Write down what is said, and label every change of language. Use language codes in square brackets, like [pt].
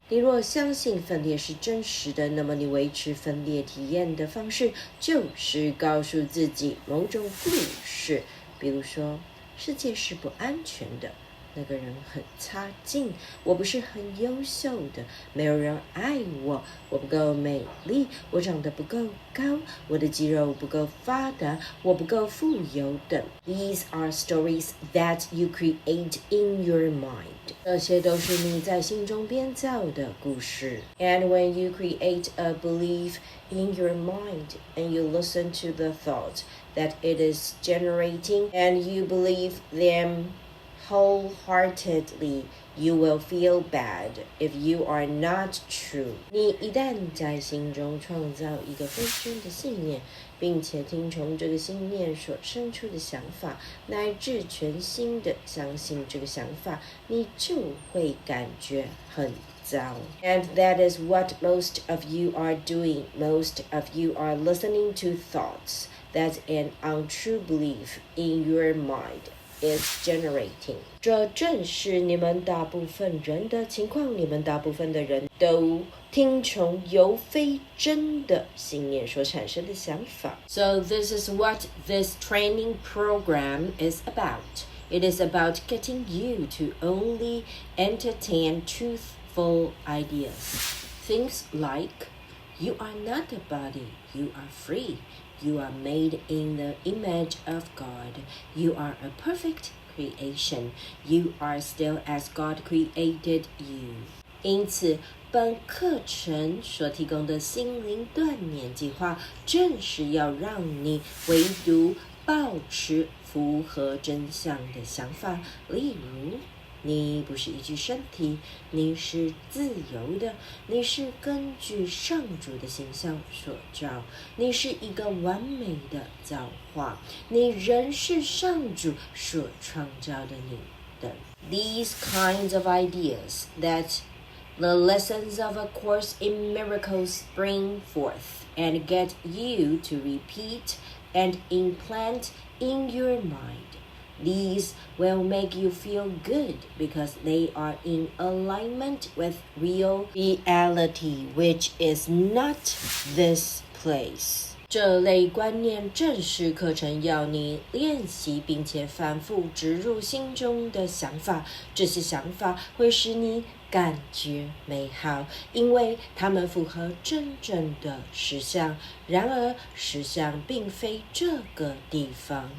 [zh] 你若相信分裂是真实的，那么你维持分裂体验的方式就是告诉自己某种故事，比如说世界是不安全的，那个人很差劲，我不是很优秀的，没有人爱我，我不够美丽，我长得不够高，我的肌肉不够发达，我不够富有等。 [en] These are stories that you create in your mind. [zh] 这些都是你在心中编造的故事。 [en] And when you create a belief in your mind and you listen to the thoughts that it is generating and you believe them wholeheartedly, you will feel bad if you are not true. [zh] 你一旦在心中创造一个非真的信念，并且听从这个信念所生出的想法，乃至全心的相信这个想法，你就会感觉很糟。 [en] And that is what most of you are doing. Most of you are listening to thoughts that an untrue belief in your mind is generating. [zh] 这正是你们大部分人的情况，你们大部分的人都听从由非真的信念所产生的想法。 [en] So this is what this training program is about. It is about getting you to only entertain truthful ideas. Things like, you are not a body, you are free. You are made in the image of God. You are a perfect creation. You are still as God created you. [zh] 因此，本课程所提供的心灵锻炼计划，正是要让你唯独保持符合真相的想法。例如，你不是一具身体，你是自由的，你是根据上主的形象所造，你是一个完美的造化，你仍是上主所创造的你等。 [en] These kinds of ideas that the lessons of A Course in Miracles bring forth and get you to repeat and implant in your mind.These will make you feel good because they are in alignment with real reality, which is not this place. [zh] 这类观念正是课程要你练习并且反复植入心中的想法，这些想法会使你感觉美好，因为它们符合真正的实相。然而，实相并非这个地方。